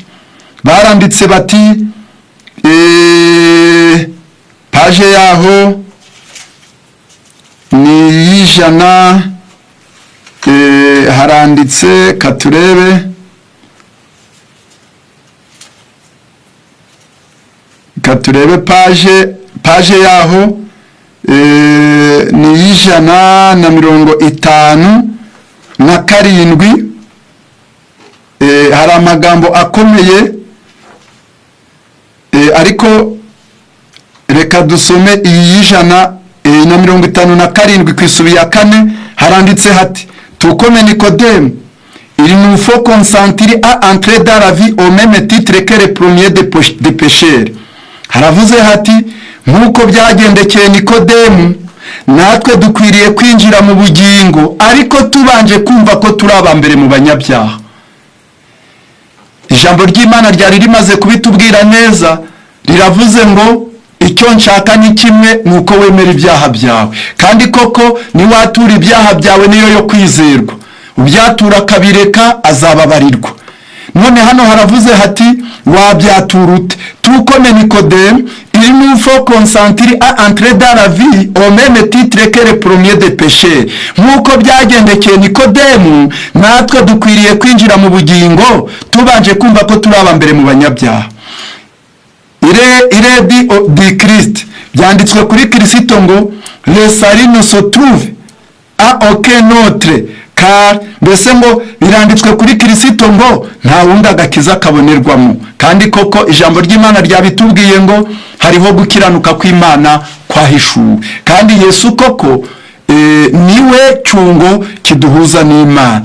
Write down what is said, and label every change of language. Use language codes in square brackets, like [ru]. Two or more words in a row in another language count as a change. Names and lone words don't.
[rw] Baranditse bati paje yaho ni y'ijana, haranditse katurebe, reka turebe paje yaho ni 157. Hari amagambo akomeye ariko reka dusome iyi 157 ku isubi ya 4. haranditse hati tukome [fr] Nicodème, il nous faut consentir à entrer dans la vie au même titre que les premiers des pécheurs. [rw] haravuze hati nk'uko byagendekeye Nikodemu, natwe dukwiriye kwinjira mu bugingo ariko tubanje kumva ko turi abambere mu banyabyaha. Ijambo ry'Imana ryari rimaze kubitubwira neza, riravuze ngo icyo nshaka ni kimwe, nuko wemera ibyaha byawe, kandi koko niwatura ibyaha byawe niyo yo kwizerwa, ubyatura akabireka azababarirwa. None hano haravuze hati wabyatura ute? [fr] Tukome Nicodème, il nous faut consentir à entrer dans la vie au même titre que les premiers des pécheurs. [rw] Nk'uko byagendekeye Nikodemu, natwe dukwiriye kwinjira mu bugingo tubanje kumva ko turi abambere mu banyabyaha. [fr] Il est dit du Christ, [rw] byanditswe kuri Kristo ngo [fr] le salut ne se trouve à aucun autre, [rw] car mbese ngo biranditswe kuri Kristo ngo nta wundi agakiza kabonerwamo. Kandi koko ijambo ry'Imana ryabitubwiye ngo hariho gukiranuka kw'Imana kwahishuwe, kandi Yesu koko niwe cyungo kiduhuza n'Imana.